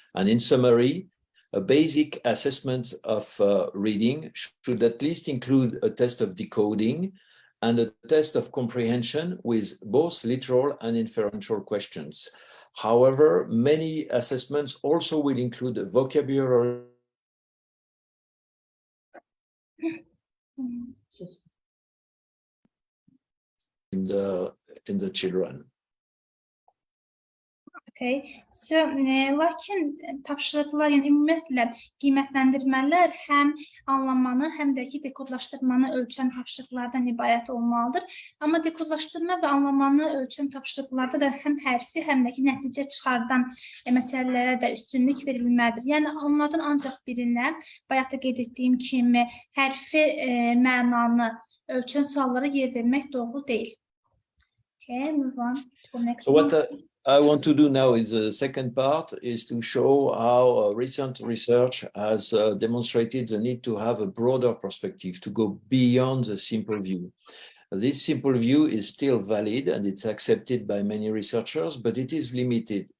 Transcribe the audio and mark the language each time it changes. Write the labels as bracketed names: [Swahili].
[English] And in summary, a basic assessment of reading should at least include a test of decoding and a test of comprehension with both literal and inferential questions. However, many assessments also will include a vocabulary in the children. Okay. [Azerbaijani] So, lakin tapşırıqlar, yəni ümumiyyətlə qiymətləndirmələr həm anlamanı, həm də ki, dekodlaşdırmanı ölçən tapşırıqlardan ibarət olmalıdır. Amma dekodlaşdırma və anlamanı ölçən tapşırıqlarda da həm hərfi, həm də ki, nəticə çıxardan məsələlərə də üstünlük verilməlidir. Yəni, onlardan ancaq birinə, bayaq da qeyd etdiyim kimi, hərfi mənanı ölçən suallara yer vermək doğru deyil. [English] Okay, move on to the next one. What I want to do now is the second part is to show how recent research has demonstrated the need to have a broader perspective, to go beyond the simple view. This simple view is still valid and it's accepted by many researchers, but it is limited.